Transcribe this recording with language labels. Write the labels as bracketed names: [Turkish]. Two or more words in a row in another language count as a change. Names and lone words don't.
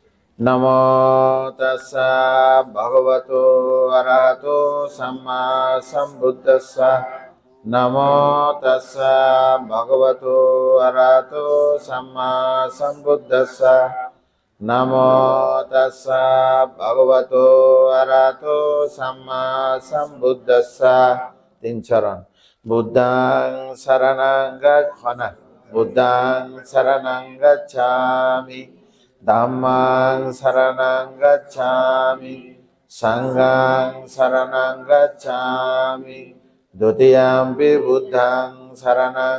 [Pali] নমো তাস্সা ভগবতো অরহতো সম্মা সম্বুদ্ধাস্সা। নমো তাস্সা ভগবতো অরহতো সম্মা সম্বুদ্ধাস্সা। নমো তাস্সা ভগবতো অরহতো সম্মা সম্বুদ্ধাস্সা। [Bangla] তিন চরণ। [Pali] বুদ্ধং শরণং গচ্ছামি, বুদ্ধং শরণং গচ্ছামি, dhammang saranang gacchami, sanghang saranang gacchami, dutiyampi buddhang saranang